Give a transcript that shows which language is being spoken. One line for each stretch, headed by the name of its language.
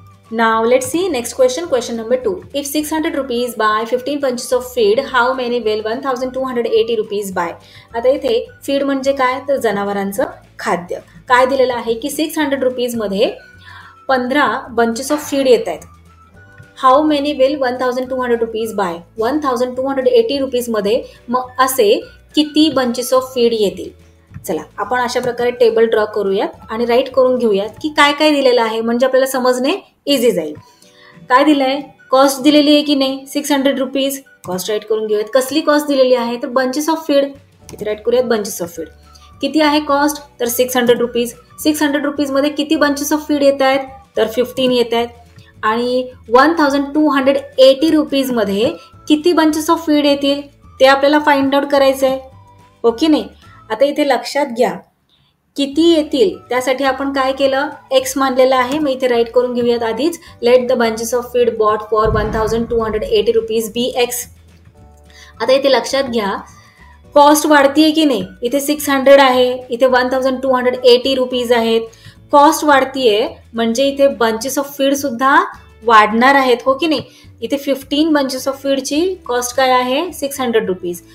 English: Now let's see next question, question number 2. If 600 rupees buy 15 bunches of feed, how many will 1280 rupees buy?
Marathi: आता इथे feed म्हणजे काय, तर जनावरांचं खाद्य. काय दिलेलं आहे की 600 रुपीज मध्ये 15 bunches of feed येत आहेत.
English: How many will 1200 rupees buy?
Marathi: 1280 rupees मध्ये मग असे किती bunches of feed येतील. चला आपण अशा प्रकारे टेबल ड्रॉ करूयात आणि राईट करून घेऊयात की काय काय दिलेलं आहे, म्हणजे आपल्याला समजणे इझी जाईल. काय दिलंय, कॉस्ट दिलेली आहे की नाही 600 रुपीज. कॉस्ट राईट करून घेऊयात. कसली कॉस्ट दिलेली आहे, तर बंचेस ऑफ फीड. इथे राईट करूयात बंचेस ऑफ फीड. किती आहे कॉस्ट, तर 600 रुपीज. 600 रुपीज मध्ये किती बंचेस ऑफ फीड येत आहेत, तर 15 येत आहेत. आणि 1280 रुपीज मध्ये किती बंचेस ऑफ फीड येतील ते आपल्याला फाइंड आउट करायचं आहे, ओके नाही. आता इथे लक्षात घ्या किती येतील त्यासाठी आपण काय केलं, एक्स मानलेलं आहे. मग इथे राईट करून घेऊयात आधीच.
English: Let the bunches of feed bought for 1280 rupees be X.
Marathi: आता इथे लक्षात घ्या कॉस्ट वाढतीये की नाही. इथे 600 आहे, इथे 1280 रुपीज आहेत. कॉस्ट वाढतीये म्हणजे इथे बंचेस ऑफ फीड सुद्धा वाढणार आहेत, हो की नाही. इथे 15 बंचेस ऑफ फीडची कॉस्ट काय आहे, 600 रुपीज.